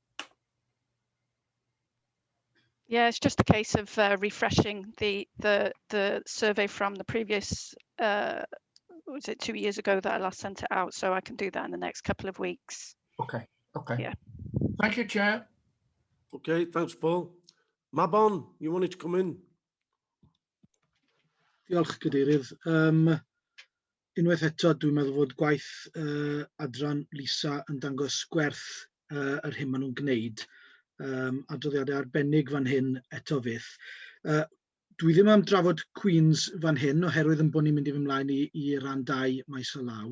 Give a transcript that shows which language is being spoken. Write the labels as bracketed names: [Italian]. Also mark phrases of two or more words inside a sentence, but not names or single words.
[English] Yeah, it's just a case of refreshing the survey from the previous, was it 2 years ago that I last sent it out? So I can do that in the next couple of weeks. Okay, okay. Yeah. Thank you, Chair. Okay, thanks, Paul. Mabon, you wanted to come in? [Welsh] Diolch, Cadeirydd. Unwaith eto, dwi'n meddwl fod gwaith adran Lisa yn dangos gwerth yr hyn maen nhw'n gwneud. Adroddiadau arbennig fan hyn eto fydd. Dwi ddim am drafod Queens fan hyn, oherwydd yn bod ni'n mynd i fy mlaen i ran 2 maes o law.